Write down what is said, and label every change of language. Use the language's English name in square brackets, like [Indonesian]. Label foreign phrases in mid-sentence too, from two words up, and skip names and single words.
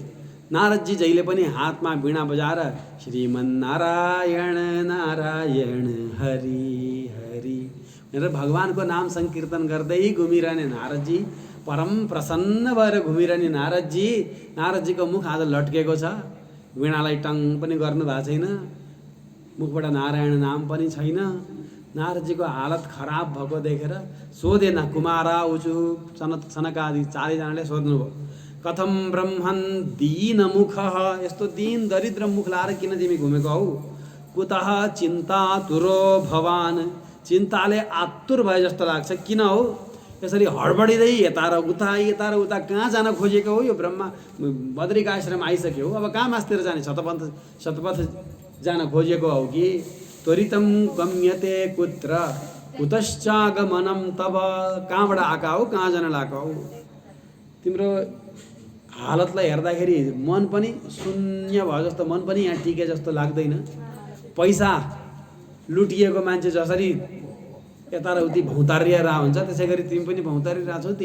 [Nepali] नारदजी जहिले पनि हातमा वीणा बजाएर श्रीमन्नारायण नारायण हरि हरि भनेर भगवानको नाम संकीर्तन गर्दै घुमिरहने नारदजी, परम प्रसन्न भएर घुमिरहने नारदजीको मुख आज लट्केको छ। वीणालाई टङ पनि गर्नु भएको छैन, मुखबाट नारायण नाम पनि छैन। नारदजीको हालत खराब भएको देखेर सोधे न [Sanskrit] कुमारा उचु [Nepali] सनकादि 4 जनाले सोध्नुभयो, [Sanskrit] कथम ब्रह्मन् दीनमुखः, [Nepali] यस्तो दीन दरिद्र मुख लाएर किन तिमी घुमेको हौ? [Sanskrit] कुतः चिन्तातुरो भवान्, [Nepali] चिन्ताले आतुर भए जस्तो लाग्छ, किन हो यसरी हडबडिँदै यता र उता कहाँ जान खोजेको हो? यो ब्रह्मा बद्रिकाश्रम आइसक्यो, अब कहाँ मास्तिर जाने? शतपथ जान खोजेको हो कि [Sanskrit] त्वरितं गम्यते कुत्र कुतश्चागमनं तब। [Nepali] कहाँबाट आएका हो, कहाँ जान लागेका हो। तिम्रो हालतलाई हेर्दाखेरि मन पनि शून्य भयो जस्तो, मन पनि यहाँ टिके जस्तो लाग्दैन। पैसा लुटिएको मान्छे जसरी यता र उति भौतारिएर हुन्छ त्यसै गरी तिमी पनि भौतारिरहेको छौ।